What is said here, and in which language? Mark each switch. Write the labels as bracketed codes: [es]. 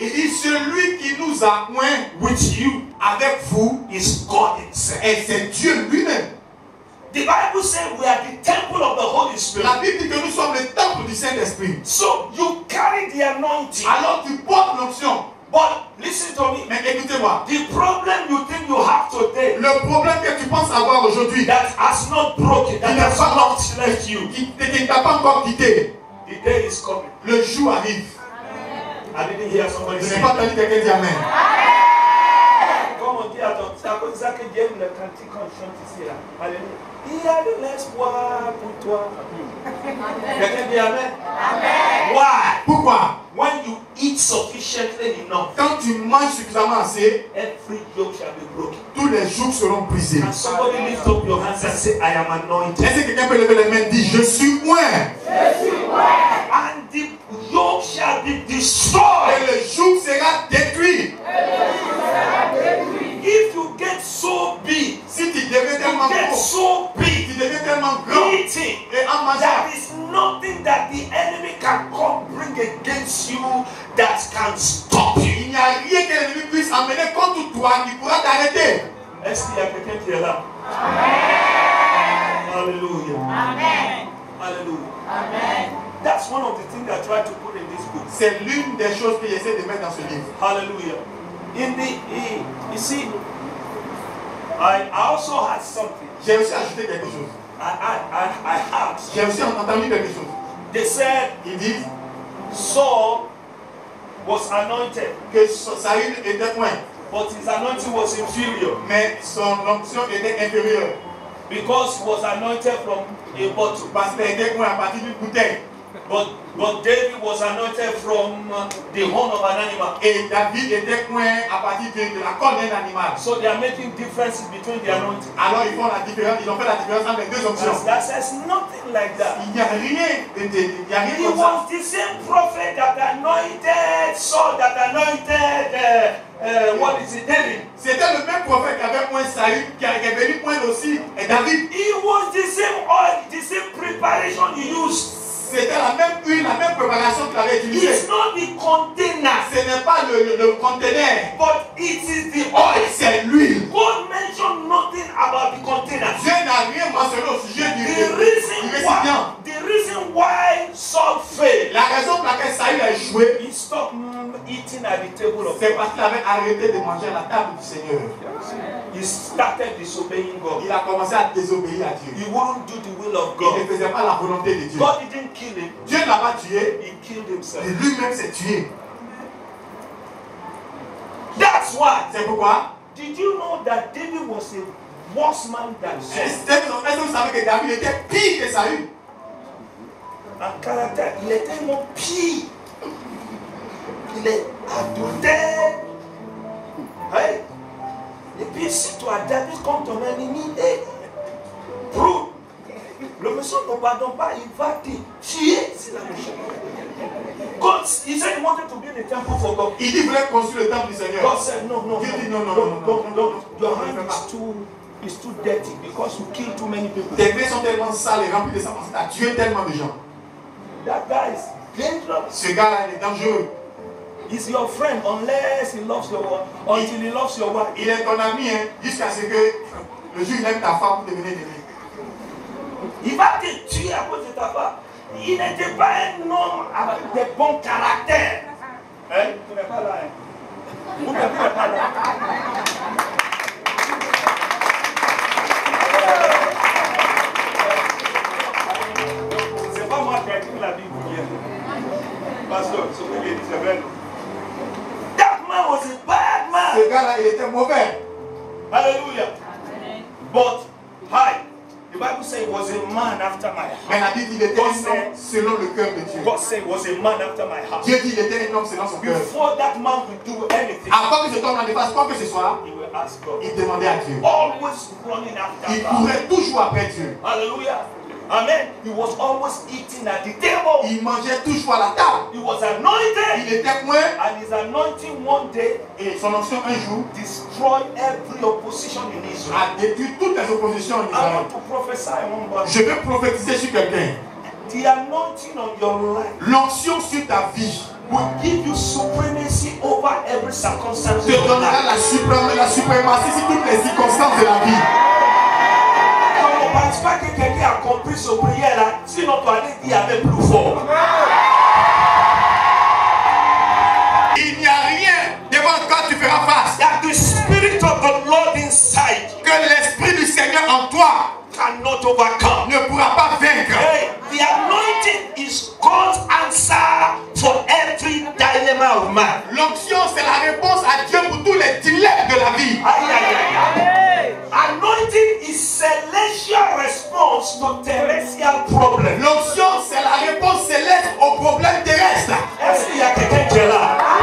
[fr] il dit, celui qui nous a oint [en] with you [fr] avec vous, [en] is God himself. [fr] et c'est Dieu lui-même. [en] The Bible says we are the temple of the Holy Spirit. [fr] La Bible dit que nous sommes le temple du Saint-Esprit. [en] So you carry the anointing. [fr] Alors tu portes l'onction. [en] But listen to me. [fr] Mais écoutez-moi. [en] The problem you think you have today [fr] Le problème que tu penses avoir aujourd'hui, [en] that has not broken, that has not left you, [fr] qui ne t'a pas encore quitté, [en] the day is coming. [fr] le jour arrive. [en] I didn't hear somebody [fr] Je [en] say. [fr] n'ai pas entendu quelqu'un dire Amen. Comme on dit à ton, c'est à cause de ça que Dieu aime le cantique qu'on chante ici là. Alléluia. Il y a de l'espoir pour toi. Quelqu'un dit Amen. Amen. [en] Why? [fr] Pourquoi? [en] When you eat sufficiently enough, [fr] Quand tu manges suffisamment assez, [en] every yoke shall be broken. [fr] tous les jours seront brisés. [en] Can somebody lift up your hands and say, I am anointed? [fr] Est-ce que quelqu'un peut lever les mains et dire, je suis oint? [en] And the yoke shall be destroyed. [fr] Et le joug sera détruit. [en] If you get so big, [fr] Si tu deviens tellement [en] get [fr] gros, [en] so [fr] tu [en] big, [fr] deviens tellement grand, [en] eating, [fr] et en mangeant, [en] there is nothing that the enemy can come bring against you that can stop you. [fr] il n'y a rien que l'ennemi puisse amener contre toi qui pourra t'arrêter. Est-ce qu'il y a quelqu'un qui est là? Alléluia. Alléluia. [en] That's one of the things I try to put in this book. [fr] C'est l'une des choses que j'essaie de mettre dans ce livre. [en] Hallelujah. You see, I also had something. [fr] J'ai aussi ajouté quelque chose. [en] I had. [fr] J'ai aussi entendu quelque chose. [en] They said [fr] Ils disent [en] Saul was anointed, [fr] que Saül était oint, [en] but his anointing was inferior [fr] mais son onction était inférieure. [en] because he was anointed from a bottle. [fr] Parce qu'il était oint à partir d'une bouteille. [en] But David was anointed from the horn of an animal. [fr] Et David était oint à partir de la corne d'un animal. [en] So they are making differences between the anointing. [fr] Alors ils font la différence, ils ont fait la différence entre les deux options. [en] That says nothing like that. [fr] Il n'y a rien, il n'y a rien [en] He [fr] comme ça. [en] was the same prophet that anointed Saul, that anointed what is it, David. [fr] C'était le même prophète qui avait oint Saül, qui est venu oindre aussi David. [en] It was the same oil, the same preparation he used. [fr] C'était la même huile, la même préparation qu'il avait utilisée. [en] It's not the container, [fr] Ce n'est pas le conteneur, [en] but it is the oil. [fr] c'est l'huile. [en] God mentioned nothing about the container. [fr] Dieu n'a rien mentionné au sujet du récipient. [en] The reason why Saul failed, [fr] La raison pour laquelle Saül a échoué, [en] he stopped eating at the table of [fr] c'est [en] God. [fr] parce qu'il avait arrêté de manger à la table du Seigneur. [en] He started disobeying God. [fr] Il a commencé à désobéir à Dieu. [en] He wouldn't do the will of [fr] Il ne [en] God. [fr] faisait pas la volonté de Dieu. [en] God didn't kill him, [fr] Dieu ne l'a pas tué, [en] he killed himself. [fr] et lui-même s'est tué. [en] That's why. [fr] C'est pourquoi? [en] Did you know that David was a worse man than Saul? [fr] Est-ce que vous savez que David était pire que Saül? En caractère, il est tellement pire. Il est adultère. Hey. Et puis si toi, David, comme ton ennemi, prove. Le monsieur ne pardonne pas, il va te tuer si la méchante. [en] God, he said he wanted to build a temple for God. [fr] Il dit qu'il voulait construire le temple du Seigneur. [en] God said, no. [fr] Dieu dit non. [en] Your hand is too dirty because you kill too many people. [fr] Tes mains sont tellement sales et remplies de sang parce que tu as tué tellement de gens. [en] That guy is dangerous. [fr] Ce gars-là, il est dangereux. [en] He's your friend unless he loves your wife. Until he loves your wife. [fr] Il est ton ami jusqu'à ce que le jour où il aime ta femme pour devenir ennemi. Il va te tuer à cause de ta femme. Il n'était pas un homme avec de bon caractère. Hein? Tu n'es pas là. Hein? Vous n'êtes pas là. C'est pas moi qui ai écrit la Bible hier. Pasteur, c'est vrai. [en] That man was a bad man. [fr] Ce gars-là, il était mauvais. [en] Hallelujah. But, hi. The Bible says he was a man after my heart. [fr] Mais la Bible dit qu'il était un homme selon le cœur de Dieu. [en] God said he was a man after my heart. [fr] Dieu dit qu'il était un homme selon son cœur. [en] Before that man could do anything, [fr] Avant que cet homme ne fasse quoi que ce soit, [en] he will ask God. [fr] il demandait à Dieu. [en] Always running after [fr] Il [en] God. [fr] courait toujours après Dieu. [en] Hallelujah. Amen. He was always eating at the table. [fr] Il mangeait toujours à la table. [en] He was anointed. [fr] Il était point. [en] And his anointing one day [fr] Et son onction un jour [en] destroyed every opposition in Israel. [fr] a détruit toutes les oppositions en [en] I [fr] Israël. [en] want to prophesy one more. [fr] Je vais prophétiser sur quelqu'un. [en] The anointing on your life [fr] L'onction sur ta vie [en] will give you supremacy over every circumstance. [fr] te donnera la suprématie sur toutes les circonstances de la vie. Je ne pense pas que quelqu'un a compris ce prière là, sinon tu allais dire avec plus fort. Il n'y a rien devant quoi tu feras face. [en] That the Spirit of the Lord inside you [fr] Que l'Esprit du Seigneur en toi [en] cannot overcome. [fr] ne pourra pas vaincre. [en] Hey, the anointing is God's answer for every dilemma of man. [fr] L'onction, c'est la réponse à Dieu pour tous les dilemmes de la vie. Aïe, aïe, aïe, aïe. [en] Anointing is celestial response to terrestrial problem. [fr] L'onction, c'est la réponse céleste aux problèmes terrestres. Est-ce qu'il y a quelqu'un qui est là?